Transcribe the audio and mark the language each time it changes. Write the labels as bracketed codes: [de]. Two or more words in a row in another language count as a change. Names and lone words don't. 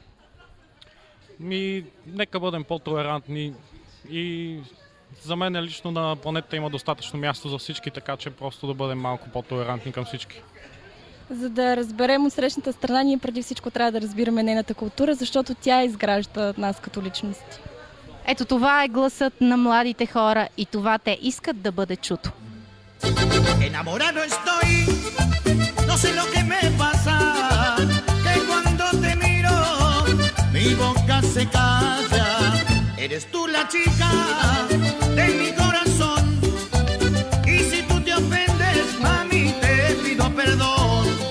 [bg] Нека бъдем по-толерантни и за мен лично на планетата има достатъчно място за всички, така че просто да бъдем малко по-толерантни към всички. За да разберем от срещната страна, ние преди всичко трябва да разбираме нейната култура, защото тя изгражда нас като личности. Ето това е гласът на младите хора и това те искат да бъде чуто. [es] Enamorado estoy, no sé lo que me pasa, que cuando te miro, mi boca se calla. Eres tú la chica de mi corazón, y si tú te ofendes, mami, te pido perdón.